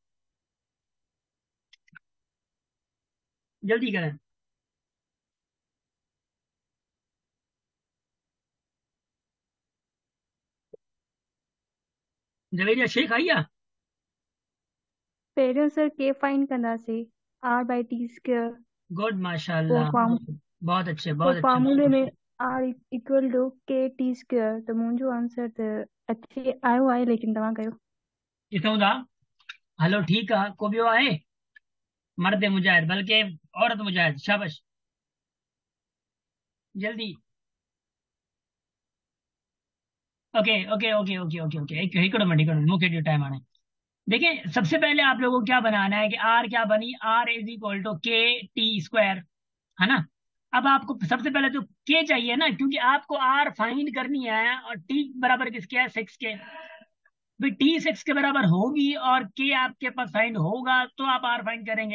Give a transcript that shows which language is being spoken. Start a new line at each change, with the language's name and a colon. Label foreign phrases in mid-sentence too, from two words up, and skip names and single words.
Urdu: جلدی کریں.
Sindhi: जवेरिया शेख आइया। पहिरियों सर के फाइंड कंदासीं r/t²। गुड, पोइ माशाल्लाह, फार्म
Urdu: بہت اچھے,
Sindhi: पोइ
Urdu: بہت اچھے. فارمولے میں r
English: equal to
Urdu: k t²।
Sindhi: त मुंहिंजो आंसर त अचे आयो आहे, लेकिन तव्हां कयो। इथों दा हलो ठीक है, को भी आहे मर्द मुजाहिद, बल्कि औरत मुजाहिद, शाबाश, जल्दी।
English: OK OK OK OK OK OK
Sindhi: ओके ओके, एक हिकड़ो मिनट, हिकड़ो मिनट, मूंखे ॾियो टाइम हाणे।
Urdu: دیکھیے، سب سے پہلے آپ لوگوں کو کیا بنانا ہے کہ آر کیا بنی,
English: R is equal to K T square,
Urdu: ہے نا. اب آپ کو سب سے پہلے تو کے چاہیے نا، کیونکہ آپ کو آر فائنڈ کرنی ہے، اور ٹی برابر کس کے ہے، 6 کے. بھائی ٹی 6 کے برابر ہوگی اور کے آپ کے پاس فائنڈ ہوگا تو آپ آر فائنڈ کریں گے.